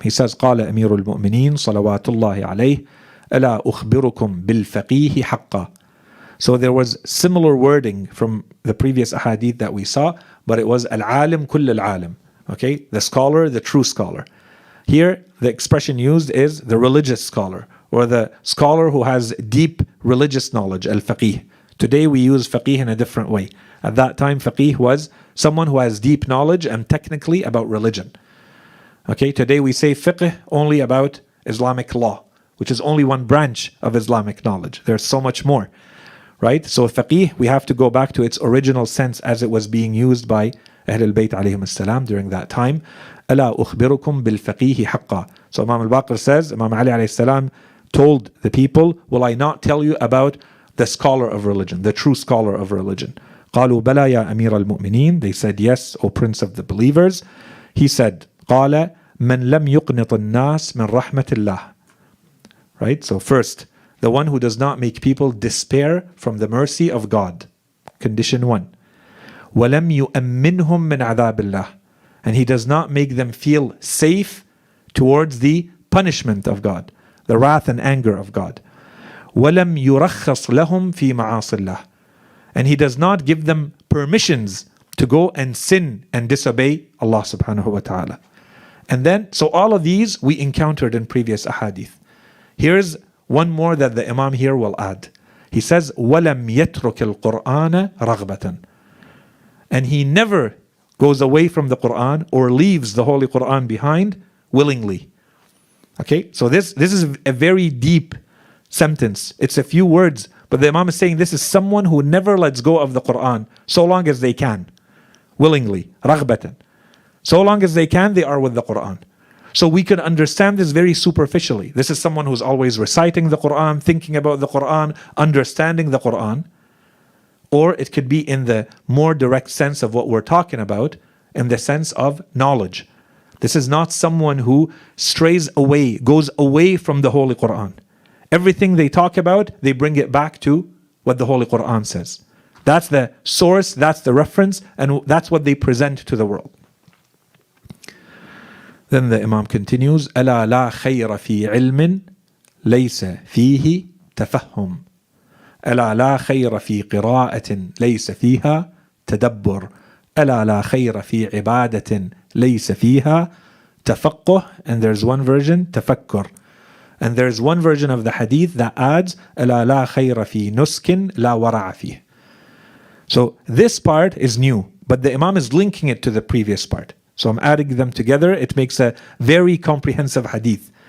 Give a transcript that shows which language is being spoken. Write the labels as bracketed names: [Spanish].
[English] He says, [Arabic] قال أمير المؤمنين صلوات الله عليه ألا أخبركم بالفقيه حقا. [English] So there was similar wording from the previous ahadith that we saw, but it was [Arabic] al-alim kull al-alim. [English] Okay? The scholar, the true scholar. Here, the expression used is the religious scholar, or the scholar who has deep religious knowledge, al-faqih. Today we use faqih in a different way. At that time, faqih was someone who has deep knowledge and technically about religion. Okay, today we say fiqh only about Islamic law, which is only one branch of Islamic knowledge. There's so much more, right? So faqih, we have to go back to its original sense as it was being used by Ahl al-Bayt alayhim as-salam during that time. [Arabic] ألا أخبركم بالفقيه حقا. [English] So Imam al-Baqir says, Imam Ali alayhi salam told the people, will I not tell you about the scholar of religion, the true scholar of religion? [Arabic] قالوا بلى يا أمير المؤمنين. [English] They said, yes, O Prince of the believers. He said, [Arabic] قال من لم يقنط الناس من رحمة الله. [English] Right? So first, the one who does not make people despair from the mercy of God. Condition 1. [Arabic] ولم يؤمنهم من عذاب الله. [English] And he does not make them feel safe towards the punishment of God, the wrath and anger of God. [Arabic] وَلَمْ يُرَخَّصْ لَهُمْ فِي مَعَاصِ اللَّهِ. [English] And he does not give them permissions to go and sin and disobey Allah subhanahu wa ta'ala. And then, so all of these we encountered in previous ahadith. Here's one more that the Imam here will add. He says, [Arabic] وَلَمْ يَتْرُكِ الْقُرْآنَ رَغْبَةً. [English] And he never goes away from the Quran or leaves the Holy Quran behind willingly. Okay, so this is a very deep sentence. It's a few words, but the Imam is saying this is someone who never lets go of the Quran so long as they can, willingly, raghbatan. So long as they can, they are with the Quran. So we can understand this very superficially. This is someone who's always reciting the Quran, thinking about the Quran, understanding the Quran. Or it could be in the more direct sense of what we're talking about, in the sense of knowledge. This is not someone who strays away, goes away from the Holy Quran. Everything they talk about, they bring it back to what the Holy Quran says. That's the source, that's the reference, and that's what they present to the world. Then the Imam continues, [Arabic] ألا لا خير في علم ليس فيه تفهم. ألا لا خير في قراءة ليس فيها تدبر. ألا لا خير في عبادة ليس فيها تفقه. [English] And there's one version, تفكر. And there's one version of the hadith that adds [Arabic] ألا لا خير في نسك لا ورع فيه. [English] So this part is new, but the Imam is linking it to the previous part. So I'm adding them together. It makes a very comprehensive hadith.